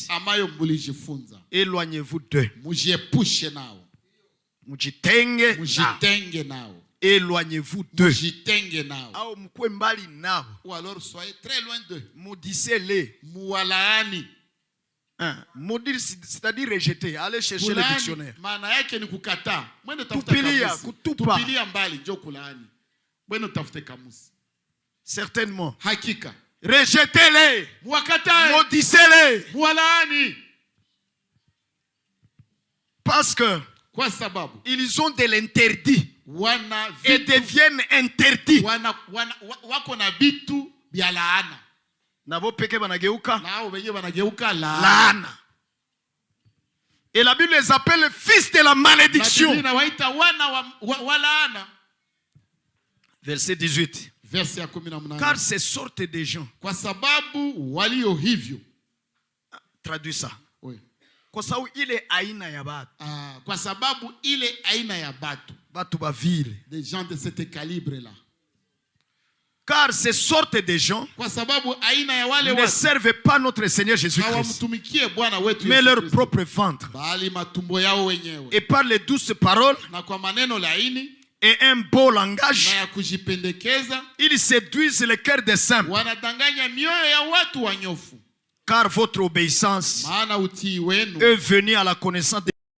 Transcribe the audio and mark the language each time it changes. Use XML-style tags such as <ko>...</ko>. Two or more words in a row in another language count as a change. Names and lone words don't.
<fr>Éloignez-vous d'eux.</fr> <sw>Mujitenge nao.</sw> <fr>Éloignez-vous d'eux. Ou alors soyez très loin d'eux. Maudissez-les.</fr> <sw>Muwalaani.</sw> <fr>Maudire, c'est-à-dire rejeter. Allez chercher le dictionnaire.</fr> <sw>Maana yake ni kukataa. Mwende tafuta kamusi. Tupilia mbali ndio kulaani. Mwende tafute kamusi.</sw> <fr>Certainement.</fr> <sw>Hakika.</sw> <fr>Rejetez-les.</fr> <sw>Muwakatae.</sw> <fr>Maudissez-les.</fr> <sw>Muwalaani.</sw> <fr>Parce que ils ont de l'interdit et deviennent interdits.</fr> <sw>Wako na bitu bya laana. Nabo peke banageuka laana.</sw> <fr>Et la Bible les appelle fils de la malédiction. Verset 18. Car ces sortes de gens.</fr> <sw>Kwa sababu walio hivyo.</sw> <fr>Traduis ça.</fr> <sw>Kwa sababu ile aina ya batu. Kwa sababu ile aina ya batu. Batu ba vile.</sw> <fr>Des gens de ce calibre là. Car ces sortes de gens</fr> <sw>kwa sababu aina ya wale</sw> <fr>ne servent pas notre Seigneur Jésus-Christ, mais leur propre ventre.</fr> <sw>Bali matumbo yao wenyewe.</sw> <fr>Et par les douces paroles</fr> <sw>na kwa maneno laini</sw> <fr>et un beau langage,</fr> <sw>na ya kujipendekeza,</sw> <fr>ils séduisent les cœurs des simples.</fr> <sw>Wanadanganya mioyo ya watu wanyofu.</sw> <fr>Car votre obéissance est venue à la connaissance de</fr>